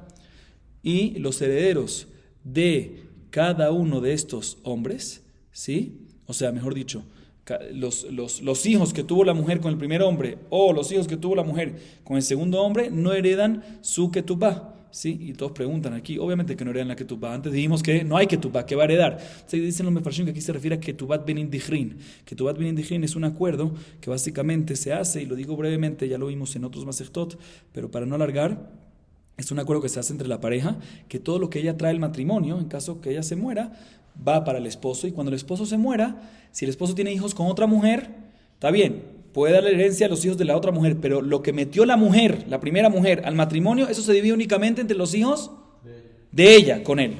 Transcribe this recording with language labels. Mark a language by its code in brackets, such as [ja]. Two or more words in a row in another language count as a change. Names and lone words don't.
[es] Y los herederos de cada uno de estos hombres, ¿sí? O sea, mejor dicho, los hijos que tuvo la mujer con el primer hombre o los hijos que tuvo la mujer con el segundo hombre no heredan su ketubá, ¿sí? Y todos preguntan aquí, obviamente que no heredan la ketubá. Antes dijimos que no hay ketubá, que va a heredar. Entonces dicen los mefarshim que aquí se refiere a [arc] כתובת בנין דכרין. כתובת בנין דכרין [es] es un acuerdo que básicamente se hace, y lo digo brevemente, ya lo vimos en otros masechtot, pero para no alargar, es un acuerdo que se hace entre la pareja, que todo lo que ella trae al matrimonio, en caso que ella se muera, va para el esposo. Y cuando el esposo se muera, si el esposo tiene hijos con otra mujer, está bien, puede darle herencia a los hijos de la otra mujer, pero lo que metió la mujer, la primera mujer, al matrimonio, eso se divide únicamente entre los hijos de ella con él.